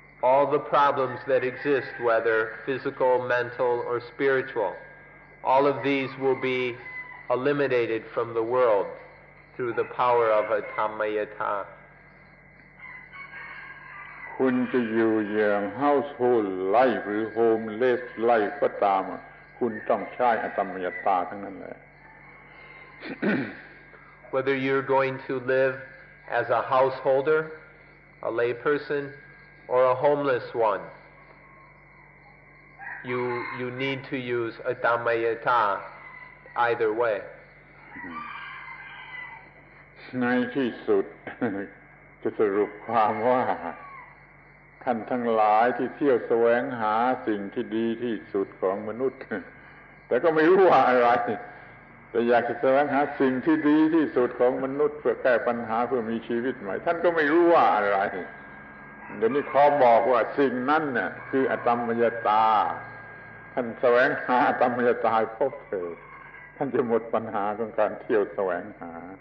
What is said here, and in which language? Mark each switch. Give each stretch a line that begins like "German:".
English: All the problems that exist, whether physical, mental, or spiritual, all of these will be eliminated from the world through the power of Atammayata.
Thai: คุณจะอยู่อย่าง
English: household life
Thai: หรือ
English: homeless life
Thai: ก็ตามคุณต้องใช้อตัมมยตาทั้งนั้นแหละ
English: Whether you're going to live as a householder, a layperson, or a homeless one, you need to use Atammayata either way.
Thai: ในที่สุด จะสรุปความว่าท่านทั้งหลายที่เที่ยวแสวงหาสิ่งที่ดีที่สุดของมนุษย์แต่ก็ไม่รู้ว่าอะไรแต่อยากจะแสวงหาสิ่งที่ดีที่สุดของมนุษย์เพื่อแก้ปัญหาเพื่อมีชีวิตใหม่ท่านก็ไม่รู้ว่าอะไรเดี๋ยวนี้ขอบอกว่าสิ่งนั้นน่ะคืออตัมมยตาท่านแสวงหาอตัมมยตาพบเถิดท่านจะหมดปัญหาของการเที่ยวแสวงหา